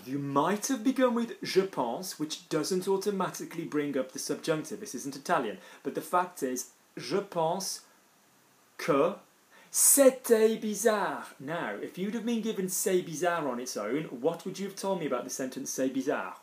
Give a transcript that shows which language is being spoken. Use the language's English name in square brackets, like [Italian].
[English] You might have begun with je pense, which doesn't automatically bring up the subjunctive. This isn't Italian. But the fact is, [French] je pense que c'était bizarre. [English] Now, if you'd have been given c'est bizarre on its own, what would you have told me about the sentence c'est bizarre?